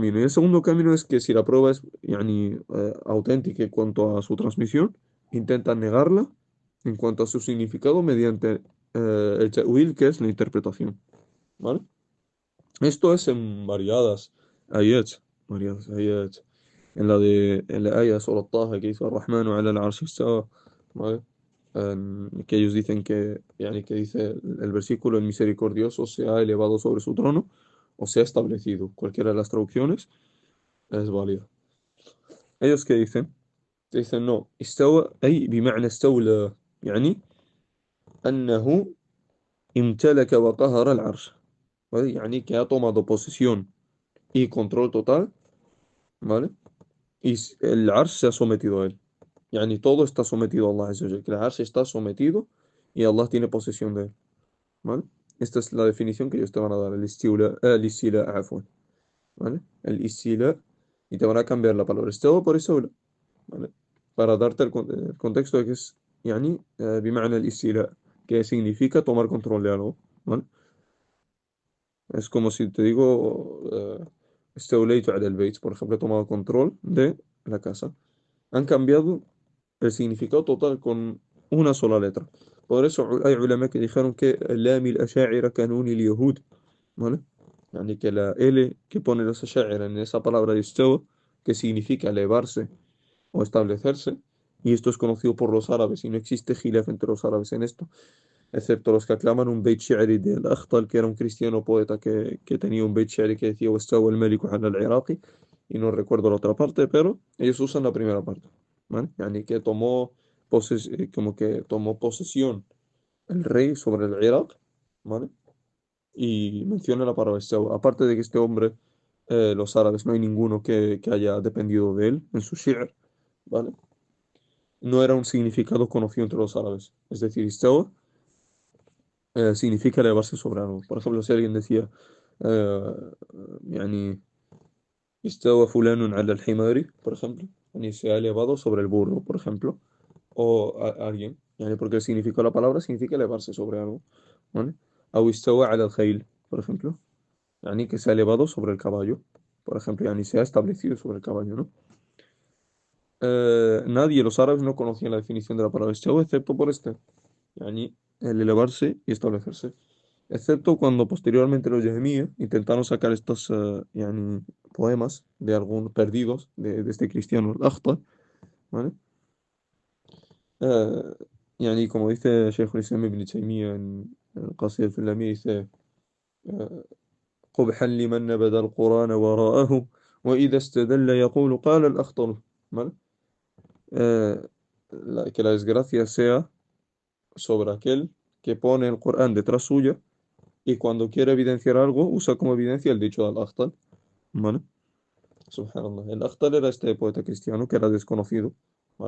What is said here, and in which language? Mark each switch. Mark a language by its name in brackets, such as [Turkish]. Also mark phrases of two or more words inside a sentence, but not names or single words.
[Spanish] Y el segundo camino es que si la prueba es auténtica en cuanto a su transmisión, intentan negarla en cuanto a su significado mediante el ta'wil, que es la interpretación. ¿Vale? Esto es en variadas ayats. En la ayah sobre Taha que dice [Arabic] الرحمن على العرش استوى, [Spanish] ¿vale? Que ellos dicen que dice el versículo, el misericordioso se ha elevado sobre su trono o se ha establecido. Cualquiera de las traducciones es válida. ¿Ellos qué dicen? Dicen no, [Arabic] استوى أي بمعنى استولى يعني أنه امتلك وقهر العرش. [Spanish] ¿Vale? Que ha tomado posesión y control total, ¿vale? Y el Arsh se ha sometido a él. Todo está sometido a [Arabic] الله عز وجل, [Spanish] que el Arsh está sometido y Allah tiene posesión de él, ¿vale? Esta es la definición que ellos te van a dar, el istila, afwan, ¿vale? El istila, y te van a cambiar la palabra istawa por istawla, ¿vale? Para darte el contexto de que es, [Arabic] بمعنى الاستيلاء, [Spanish] que significa tomar control de algo, ¿vale? Es como si te digo, [Arabic] استوليت على البيت, [Spanish] por ejemplo, he tomado control de la casa. Han cambiado el significado total con una sola letra. Por eso hay ulama que dijeron que [Arabic] لام الأشاعرة كنون اليهود, [Spanish] ¿vale? Que la L que pone los asha'ira en esa palabra de istawa, que significa elevarse o establecerse, y esto es conocido por los árabes, y no existe khilaf entre los árabes en esto, excepto los que aclaman un [Arabic] بيت شعري [Spanish] del Akhtal, que era un cristiano poeta que tenía un [Arabic] بيت شعري [Spanish] que decía [Arabic] "واستوى الملك على العراق", [Spanish] y no recuerdo la otra parte, pero ellos usan la primera parte, ¿vale? Que como que tomó posesión el rey sobre el Irak, ¿vale? Y menciona la palabra Istawa. Aparte de que este hombre, los árabes, no hay ninguno que haya dependido de él en su shi'r, ¿vale? No era un significado conocido entre los árabes. Es decir, Istawa significa elevarse sobre algo. Por ejemplo, si alguien decía, [Arabic] eh, يعني استوى فلان على الحمار, [Spanish] por ejemplo, se ha elevado sobre el burro, por ejemplo, o alguien, porque el significado de la palabra significa elevarse sobre algo, ¿vale? [Arabic] أو استوى على الخيل, [Spanish] por ejemplo, que se ha elevado sobre el caballo, por ejemplo, se ha establecido sobre el caballo, ¿no? Nadie, los árabes no conocían la definición de la palabra استوى excepto por este, el elevarse y establecerse. Excepto cuando posteriormente los Yahmíes intentaron sacar estos poemas de algunos perdidos de este cristiano, el Akhtar, ¿vale? Eh, como dice Sheikh al-Islam ibn Taymiyyah en [Arabic] القصيدة الفلانية, dice قبحا لمن نبذ القرآن وراءه وإذا استدل يقول قال الأخطل, [Spanish] ¿vale? Eh, que la desgracia sea sobre aquel que pone el Corán detrás suya y cuando quiere evidenciar algo usa como evidencia el dicho del Akhtal, ¿vale? Subhanallah. El Akhtal era este poeta cristiano que era desconocido, ¿vale?